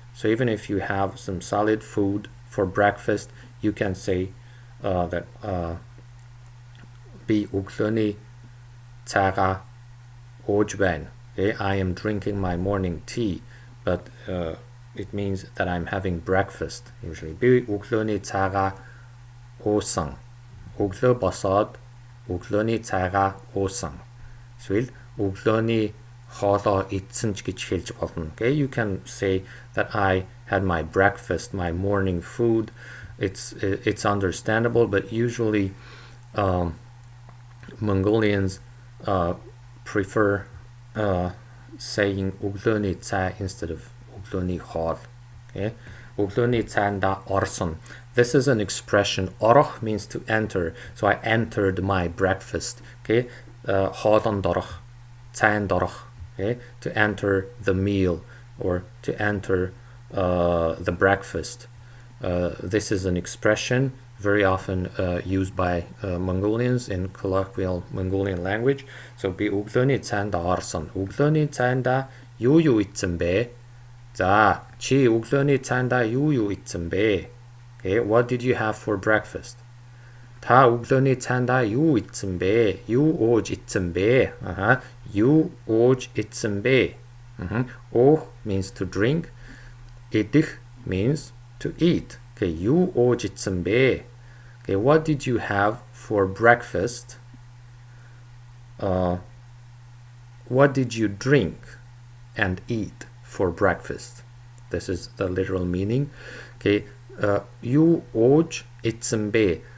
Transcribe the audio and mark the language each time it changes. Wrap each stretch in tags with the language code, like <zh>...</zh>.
<en>So even if you have some solid food for breakfast, you can say that</en> <mn>би өглөөний цайгаа ууж байна.</mn> <en>Okay, I am drinking my morning tea, but it means that I'm having breakfast usually.</en> <mn>Би өглөөний цайгаа уусан. өглөө босоод өглөөний цайгаа уусан. Эсвэл өглөөний хоолоо идсэн ч гэж хэлж болно.</mn> <en>Okay, you can say that I had my breakfast, my morning food. It's understandable, but usually Mongolians prefer saying өглөөний цай instead of өглөөний хоол.</en> <mn>Okay, өглөөний цайнда орсон.</mn> <en>This is an expression. Орох means to enter. So I entered my breakfast.</en> <mn>Okay, хоолонд орох, цайнд орох.</mn> <en>Okay, to enter the meal or to enter the breakfast. This is an expression very often used by Mongolians in colloquial Mongolian language.</en> <mn>So би өглөөний цайнда орсон. өглөөний цайнда юу идсэн бэ? За, чи өглөөний цайнда юу идсэн бэ?</mn> <en>Okay, what did you have for breakfast?</en> <mn>다 өглөөний цайндаа юу идсэн бэ? Юу ууж идсэн бэ? Юу ууж идсэн бэ?</mn> <en>Уух means to drink. Идэх means to eat.</en> <mn>Okay, юу ууж идсэн бэ?</mn> <en>Okay, what did you have for breakfast? What did you drink and eat for breakfast? This is the literal meaning. Okay, you oj itsembe.</en>